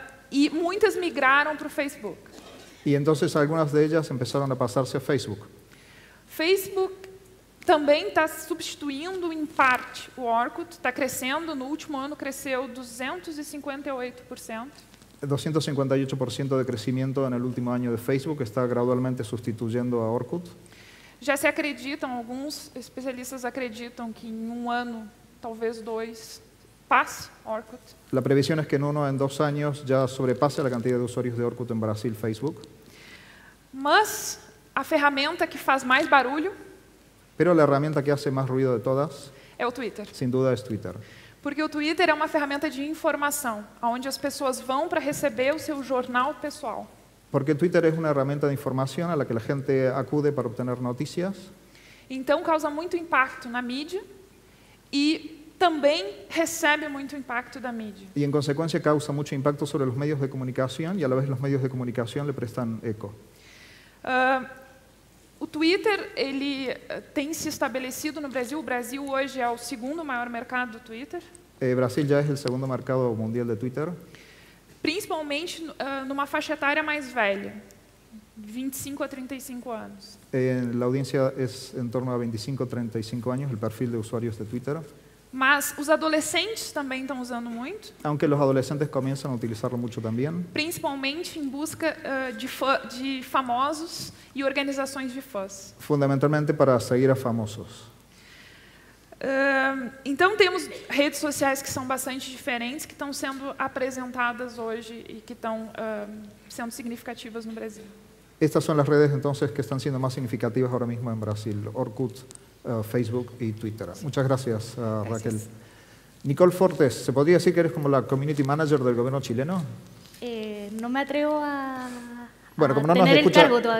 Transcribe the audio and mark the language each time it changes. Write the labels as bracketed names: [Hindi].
[Portuguese] E muitas migraram para o Facebook. [Spanish] y entonces algunas de ellas empezaron a pasarse a Facebook. [Portuguese] Facebook também está substituindo, em parte, o Orkut. Está crescendo, no último ano cresceu 258%. [Spanish] 258% de crecimiento en el último año de Facebook, está gradualmente sustituyendo a Orkut. [Portuguese] Já se acreditam, alguns especialistas acreditam que em um ano, talvez 2, passe Orkut. [Spanish] La previsión es que en 1 o en 2 años ya sobrepase la cantidad de usuarios de Orkut en Brasil Facebook. [Portuguese] Mas a ferramenta que faz mais barulho [Spanish] Pero la herramienta que hace más ruido de todas, [Portuguese] é o Twitter. [Spanish] sin duda, es Twitter. [Portuguese] Porque o Twitter é uma ferramenta de informação, onde as pessoas vão para receber o seu jornal pessoal. [Spanish] Porque Twitter es una herramienta de información a la que la gente acude para obtener noticias. [Portuguese] Então, causa muito impacto na mídia e também recebe muito impacto da mídia. [Spanish] Y en consecuencia causa mucho impacto sobre los medios de comunicación y a la vez los medios de comunicación le prestan eco. [Portuguese] O Twitter ele tem se estabelecido no Brasil. O Brasil hoje é o segundo maior mercado do Twitter, [Spanish] Brasil ya es el segundo mercado mundial de Twitter, [Portuguese] principalmente numa faixa etária mais velha, 25 a 35 anos. [Spanish] la audiencia es en torno a 25-35 años, el perfil de usuarios de Twitter, [Portuguese] Mas os adolescentes também estão usando muito, [Spanish] aunque los adolescentes comienzan a utilizarlo mucho también, [Portuguese] principalmente em busca de famosos e organizações de fãs. [Spanish] fundamentalmente para seguir a famosos. [Portuguese] Então temos redes sociais que são bastante diferentes, que estão sendo apresentadas hoje e que estão sendo significativas no Brasil. [Spanish] Estas son las redes entonces que están siendo más significativas ahora mismo en Brasil, Orkut, Facebook y Twitter. Muchas gracias, Raquel. Nicole Fortes, ¿se podría decir que eres como la community manager del gobierno chileno? No me atrevo a, Bueno, como no, tener el cargo todavía.